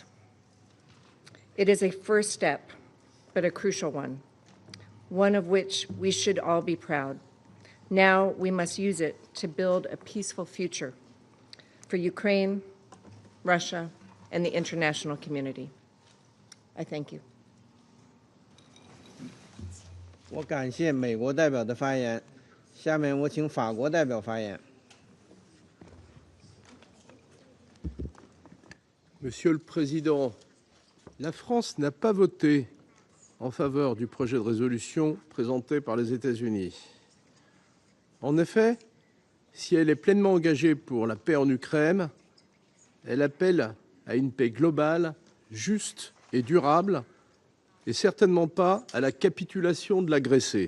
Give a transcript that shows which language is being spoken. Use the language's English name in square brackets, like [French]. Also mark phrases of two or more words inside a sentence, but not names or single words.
[English] It is a first step, but a crucial one of which we should all be proud. Now we must use it to build a peaceful future for Ukraine, Russia, and the international community. I thank you. [Chinese] 我感谢美国代表的发言，下面我请法国代表发言。 [French] Monsieur le Président, la France n'a pas voté en faveur du projet de résolution présenté par les États-Unis. En effet, si elle est pleinement engagée pour la paix en Ukraine, elle appelle à une paix globale, juste et durable, et certainement pas à la capitulation de l'agressé.